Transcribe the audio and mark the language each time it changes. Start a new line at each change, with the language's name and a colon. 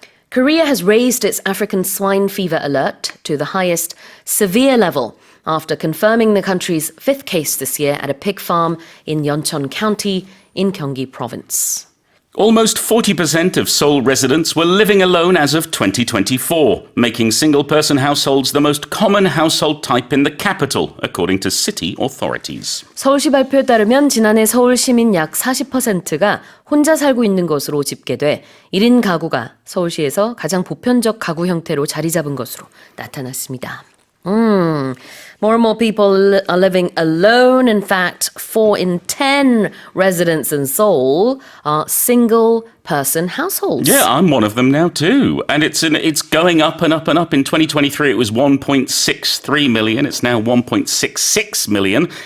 English: Korea has raised its African swine fever alert to the highest severe level after confirming the country's 5th case this year at a pig farm in Yeoncheon County in Gyeonggi Province. Almost 40% of Seoul residents were living alone as of 2024, making single-person households the most common household type in the capital, according to city authorities.
Korean: 서울시 발표에 따르면 지난해 서울 시민 약 40%가 혼자 살고 있는 것으로 집계돼 1인 가구가 서울시에서 가장 보편적 가구 형태로 자리 잡은 것으로 나타났습니다.
English: More and more people are living alone. In fact, 4 in 10 residents in Seoul are single-person households. Yeah, I'm one of them now too. And it's going up and up and up. In 2023, it was 1.63 million. It's now 1.66 million.